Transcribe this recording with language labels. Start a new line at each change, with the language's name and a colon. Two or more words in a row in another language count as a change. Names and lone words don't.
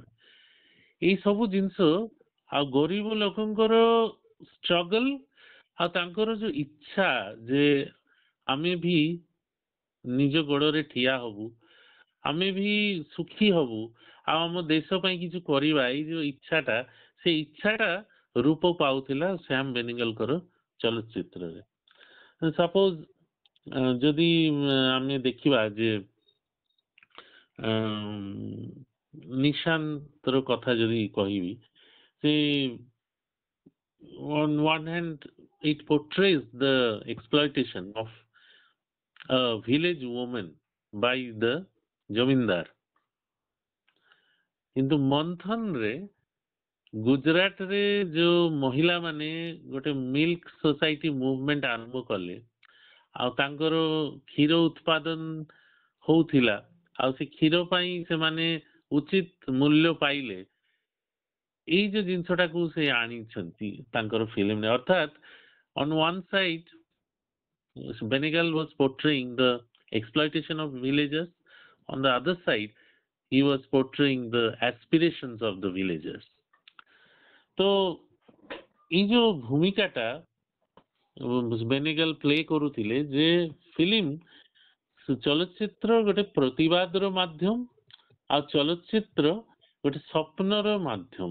Odia: ଏଇ ସବୁ ଜିନିଷ ଆଉ ଗରିବ ଲୋକଙ୍କର ଷ୍ଟ୍ରଗଲ, ଆଉ ତାଙ୍କର ଯୋଉ ଇଚ୍ଛା ଯେ ଆମେ ବି ନିଜ ଗୋଡରେ ଠିଆ ହବୁ, ଆମେ ବି ସୁଖୀ ହବୁ, ଆଉ ଆମ ଦେଶ ପାଇଁ କିଛି କରିବା, ଏଇ ଯୋଉ ଇଚ୍ଛାଟା, ସେ ଇଚ୍ଛାଟା ରୂପ ପାଉଥିଲା ଶ୍ୟାମ ବେନେଗଲଙ୍କର ଚଳଚ୍ଚିତ୍ରରେ। ସପୋଜ ଯଦି ଆମେ ଦେଖିବା ଯେ ନିଶାନ୍ତର କଥା ଯଦି କହିବି, ସେ
English: on one hand it portrays the exploitation of a village woman by the ଜମିଦାର,
Odia: କିନ୍ତୁ ମନ୍ଥନରେ ଗୁଜରାଟରେ ଯୋଉ ମହିଳାମାନେ ଗୋଟେ
English: milk society movement
Odia: ଆରମ୍ଭ କଲେ, ଆଉ ତାଙ୍କର କ୍ଷୀର ଉତ୍ପାଦନ ହଉଥିଲା, ଆଉ ସେ କ୍ଷୀର ପାଇଁ ସେମାନେ ଉଚିତ ମୂଲ୍ୟ ପାଇଲେ, ଏଇ ଯୋଉ ଜିନିଷଟାକୁ ସେ ଆଣିଛନ୍ତି ତାଙ୍କର ଫିଲ୍ମରେ।
English: ଅର୍ଥାତ୍ on one side Benegal was portraying the exploitation of villagers, on the other side he was portraying the aspirations of the villagers।
Odia: ତ ଏଇ ଯୋଉ ଭୂମିକାଟା ବେନେଗଲ ପ୍ଲେ କରୁଥିଲେ, ଯେ ଫିଲ୍ମ ଚଳଚ୍ଚିତ୍ର ଗୋଟେ ପ୍ରତିବାଦର ମାଧ୍ୟମ, ଆଉ ଚଳଚ୍ଚିତ୍ର ଗୋଟେ ସ୍ୱପ୍ନର ମାଧ୍ୟମ।